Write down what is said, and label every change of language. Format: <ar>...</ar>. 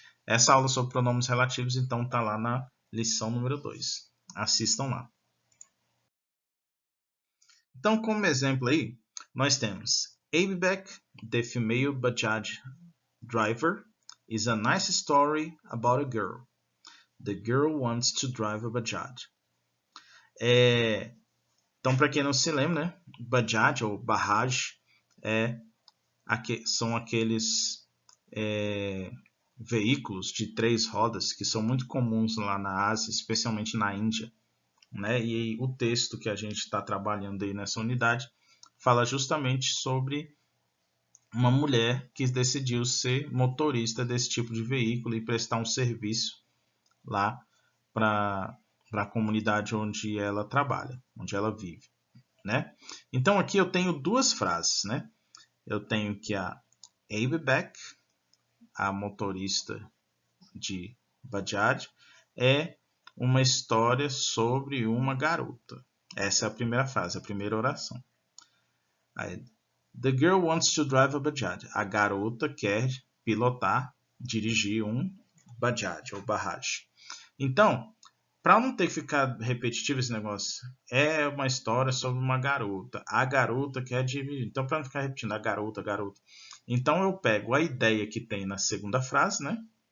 <pt>Essa aula sobre pronomes relativos, então, está lá na lição número 2. Assistam lá. Então, como exemplo aí, nós temos</pt> <en>Abibec, the female Bajaj driver, is a nice story about a girl. The girl wants to drive a Bajaj.</en> <pt>Então, para quem não se lembra, né? Bajaj ou Bajaj são aqueles veículos de 3 rodas que são muito comuns lá na Ásia, especialmente na Índia. Né? E o texto que a gente está trabalhando aí nessa unidade fala justamente sobre uma mulher que decidiu ser motorista desse tipo de veículo e prestar um serviço lá para a comunidade onde ela trabalha, onde ela vive, né? Então aqui eu tenho duas frases, né? Eu tenho que a Abibec, a motorista de Bajaj, é uma história sobre uma garota. Essa é a primeira frase, a primeira oração.</pt> <en>Aí, the girl wants to drive a Bajaj.</en> <pt>A garota quer pilotar, dirigir um Bajaj ou Bajaj. Então, para não ter que ficar repetitivo esse negócio, é uma história sobre uma garota. A garota quer dirigir. Então, para não ficar repetindo, a garota, Então eu pego a ideia que tem na segunda frase, né?</pt>